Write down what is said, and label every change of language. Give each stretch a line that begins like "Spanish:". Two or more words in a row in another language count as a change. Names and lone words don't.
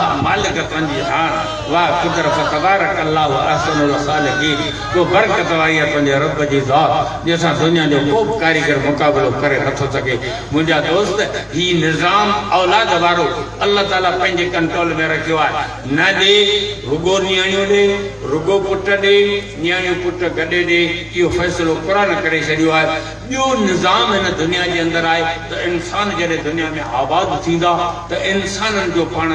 Sindhi: मालिक तुंहिंजी हार वाह कुदरत
Arabic: تبارك الله و أحسن الخالقين
Sindhi: को बरकत वारी आहे तुंहिंजे रब जी ज़ात जंहिंसां दुनिया जो को बि कारीगर मुक़ाबिलो करे नथो सघे मुंहिंजा दोस्त ही निज़ाम औलाद वारो अल्लाह ताला पंहिंजे कंट्रोल में रखियो आहे न ॾे रुगो नियाणियूं ॾे रुगो पुट ॾे नियाणियूं पुट गॾे ॾे इहो फ़ैसिलो क़ुरान करे छॾियो आहे ॿियो निज़ाम हिन दुनिया जे अंदरि आहे त इंसान जॾहिं दुनिया में आबाद थींदा त इंसाननि जो पाण